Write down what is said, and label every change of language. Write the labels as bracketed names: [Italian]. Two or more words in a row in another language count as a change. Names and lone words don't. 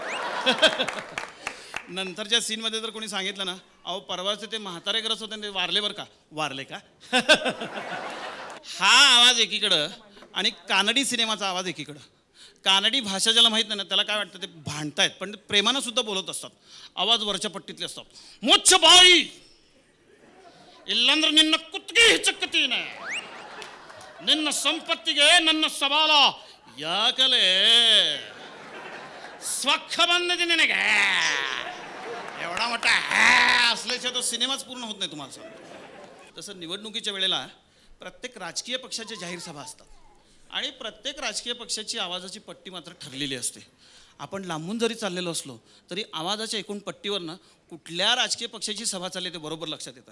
[Marathi] नंतरच्या सीनमध्ये जर कोणी सांगितलं ना, अहो परवाचे ते म्हातारे ग्रस होते ते वारले बरं का, वारले का? हा आवाज एकीकडं आणि कानडी सिनेमाचा आवाज एकीकडं. कानडी भाषा ज्याला माहीत नाही ना त्याला काय वाटतं ते भांडतायत, पण प्रेमानं सुद्धा बोलत असतात. आवाज वरच्या पट्टीतले असतात. मोच्छ बाई [Kannada] ಇಲ್ಲಂದ್ರೆ ನಿನ್ನ ಕುತ್ತಿಗೆ ಹಿಚಕತೀನಿ, ನಿನ್ನ ಸಂಪತ್ತಿಗೆ ನನ್ನ ಸವಾಲ ಯಾಕಲೆ स्वख ಬಂದಿದೆ ನಿನಗೆ. [Marathi] एवढा मोठा असल्याशिवाय तो सिनेमाच पूर्ण होत नाही तुम्हाला सांगतो. तसं निवडणुकीच्या वेळेला प्रत्येक राजकीय पक्षाच्या जाहीर सभा असतात आणि प्रत्येक राजकीय पक्षाची आवाजाची पट्टी मात्र ठरलेली असते. आपण लांबून जरी चाललेलो असलो तरी आवाजाच्या एकूण पट्टीवरनं कुठल्या राजकीय पक्षाची सभा चालली ते बरोबर लक्षात येतं.